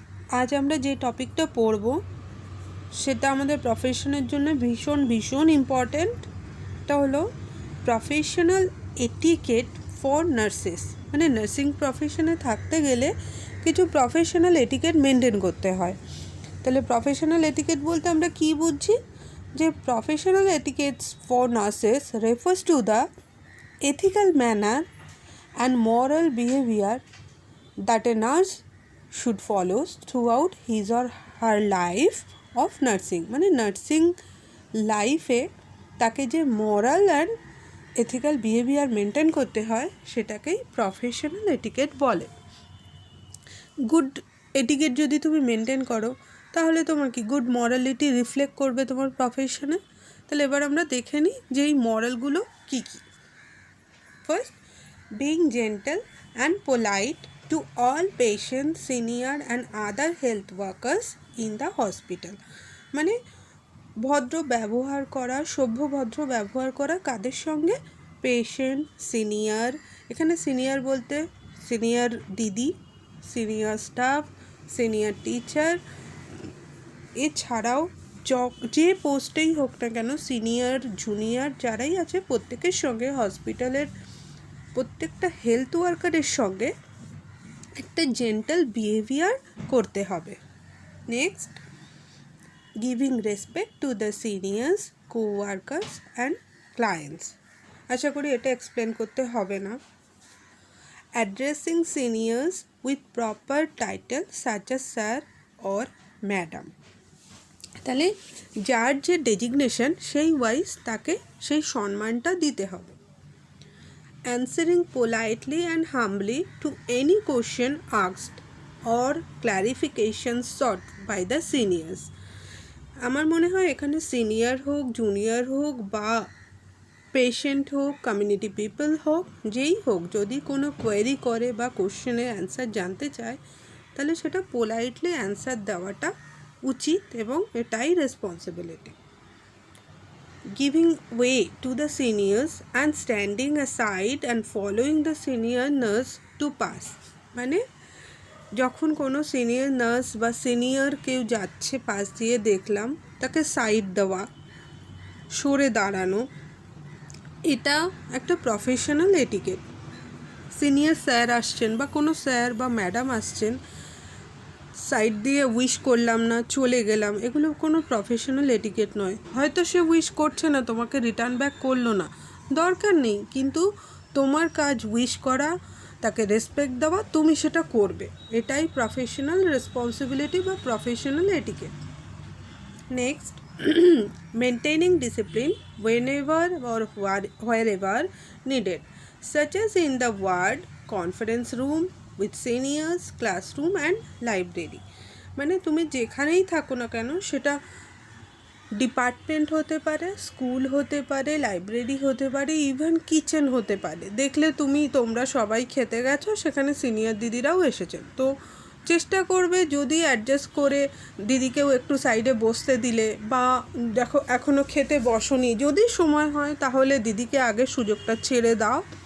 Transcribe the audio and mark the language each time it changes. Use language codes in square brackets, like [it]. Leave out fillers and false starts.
[bn] আজ আমরা যে টপিকটা পড়ব সেটা আমাদের প্রফেশনের জন্য ভীষণ ভীষণ ইম্পর্ট্যান্ট। এটা হলো প্রফেশনাল এটিকেট ফর নার্সেস। মানে নার্সিং প্রফেশনে থাকতে গেলে কিছু প্রফেশনাল এটিকেট মেনটেন করতে হয়। তাহলে প্রফেশনাল এটিকেট বলতে আমরা কী বুঝছি? [en] যে professional etiquettes for nurses refers to the ethical manner and moral behavior that a nurse should follow throughout his or her life of nursing। [bn] মানে নার্সিং লাইফে তাকে যে moral and ethical behaviour maintain করতে হয় সেটাকেই প্রফেশনাল এটিকেট বলে। Good etiquette যদি তুমি মেনটেন করো তাহলে তোমার কি গুড মরালিটি রিফ্লেক্ট করবে তোমার প্রফেশনে। তাহলে এবার আমরা দেখে নিই যে এই মরালগুলো কী কী। [en] First, being gentle and polite to all patients, senior and other health workers in the hospital। [bn] মানে ভদ্র ব্যবহার করা, সভ্য ভদ্র ব্যবহার করা কাদের সঙ্গে? Patient, senior. এখানে সিনিয়র বলতে সিনিয়র দিদি, সিনিয়র স্টাফ, সিনিয়র টিচার, এছাড়াও যে পোস্টেই হোক না কেন সিনিয়র জুনিয়র যারাই আছে প্রত্যেকের সঙ্গে হসপিটালের প্রত্যেকটা হেলথ ওয়ার্কারের সঙ্গে একটা জেন্টাল বিহেভিয়ার করতে হবে। [en] Next, giving respect to the seniors, coworkers and clients. [bn] আশা করি এটা এক্সপ্লেন করতে হবে না। [en] Addressing seniors with proper title such as sir or madam. [bn] তাহলে যার যে ডেজিগনেশন সেই ওয়াইজ তাকে সেই সম্মানটা দিতে হবে। [en] Answering politely and humbly to any question asked or clarification sought by the seniors। [bn] আমার মনে হয় এখানে সিনিয়র হোক, জুনিয়র হোক বা পেশেন্ট হোক, কমিউনিটি পিপল হোক, যেই হোক, যদি কোনো কোয়েরি করে বা কোশ্চেনের অ্যান্সার জানতে চায় তাহলে সেটা পোলাইটলি অ্যান্সার দেওয়াটা উচিত এবং এটাই responsibility. [en] Giving way to the seniors and standing aside and following the senior nurse to pass। [bn] মানে যখন কোনো সিনিয়র নার্স বা সিনিয়র কেউ যাচ্ছে পাশ দিয়ে দেখলাম তাকে সাইড দেওয়া, সরে দাঁড়ানো, এটা একটা প্রফেশনাল এটিকেট। সিনিয়র স্যার আসছেন বা কোনো স্যার বা ম্যাডাম আসছেন, সাইড দিয়ে উইশ করলাম না, চলে গেলাম, এগুলো কোনো প্রফেশনাল এটিকেট নয়। হয়তো সে উইশ করছে না, তোমাকে রিটার্ন ব্যাক করলো না, দরকার নেই, কিন্তু তোমার কাজ উইশ করা, তাকে রেসপেক্ট দেওয়া, তুমি সেটা করবে, এটাই প্রফেশনাল রেসপন্সিবিলিটি বা professional etiquette. [en] Next, maintaining discipline whenever or wherever needed, such as in the ward, conference room, with seniors, classroom and library। [bn] মানে তুমি যেখানেই থাকো না কেন, সেটা ডিপার্টমেন্ট হতে পারে, স্কুল হতে পারে, লাইব্রেরি হতে পারে, ইভেন কিচেন হতে পারে। দেখলে তোমরা সবাই খেতে গেছো, সেখানে সিনিয়র দিদিরাও এসেছেন, তো চেষ্টা করবে যদি অ্যাডজাস্ট করে দিদিকেও একটু সাইডে বসতে দিলে, বা দেখো এখনও খেতে বসনি, যদি সময় হয় তাহলে দিদিকে আগে সুযোগটা ছেড়ে দাও।